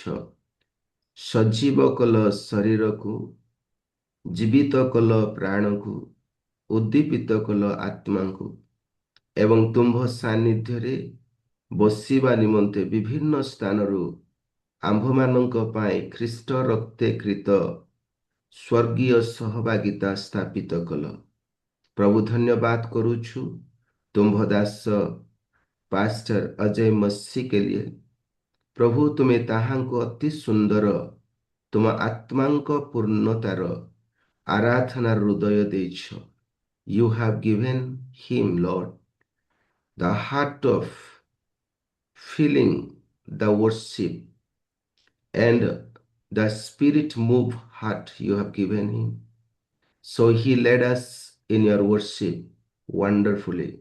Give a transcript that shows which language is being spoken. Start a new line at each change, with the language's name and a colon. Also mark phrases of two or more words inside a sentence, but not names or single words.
Odia: ସଜୀବ କଲ ଶରୀରକୁ, ଜୀବିତ କଲ ପ୍ରାଣକୁ, ଉଦ୍ଦୀପିତ କଲ ଆତ୍ମାଙ୍କୁ ଏବଂ ତୁମ୍ଭ ସାନ୍ନିଧ୍ୟରେ ବସିବା ନିମନ୍ତେ ବିଭିନ୍ନ ସ୍ଥାନରୁ ଆମ୍ଭମାନଙ୍କ ପାଇଁ ଖ୍ରୀଷ୍ଟ ରକ୍ତେ କୃତ ସ୍ୱର୍ଗୀୟ ସହଭାଗିତା ସ୍ଥାପିତ କଲ। ପ୍ରଭୁ ଧନ୍ୟବାଦ କରୁଛୁ ତୁମ୍ଭ ଦାସ ପାଷ୍ଟର ଅଜୟ ମସି
Hindi: के लिए।
Odia: ପ୍ରଭୁ ତୁମେ ତାହାଙ୍କୁ ଅତି ସୁନ୍ଦର ତୁମ ଆତ୍ମାଙ୍କ ପୂର୍ଣ୍ଣତାର ଆରାଧନାର ହୃଦୟ ଦେଇଛ।
English: You have given him, Lord, the heart of feeling the worship, and the spirit move heart you have given him. So he led us in your worship wonderfully.